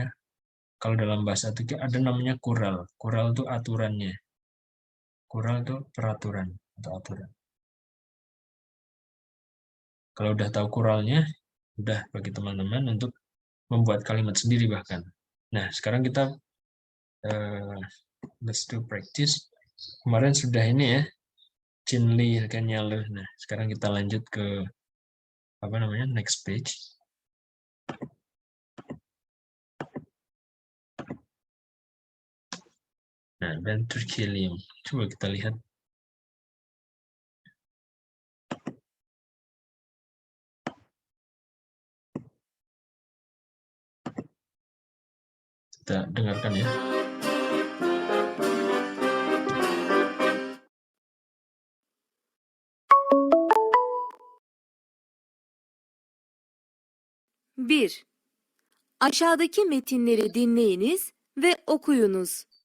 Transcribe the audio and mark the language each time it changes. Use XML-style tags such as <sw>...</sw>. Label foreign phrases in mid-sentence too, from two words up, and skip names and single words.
<id>Kalau dalam bahasa itu ada namanya kural. Kural itu aturannya. Kural itu peraturan atau aturan. Kalau udah tahu kuralnya, udah bagi teman-teman untuk membuat kalimat sendiri bahkan. Nah, sekarang kita</id> <en>let's do practice.</en> <id>Kemarin sudah ini ya, Chinli kan nyala. Nah, sekarang kita lanjut ke apa namanya,</id> <en>next page.</en> <id>Nah, dan Turkiyelium. Coba kita lihat. Kita dengarkan ya.</id> <tr>Bir. Aşağıdaki metinleri dinleyiniz ve okuyunuz.</tr>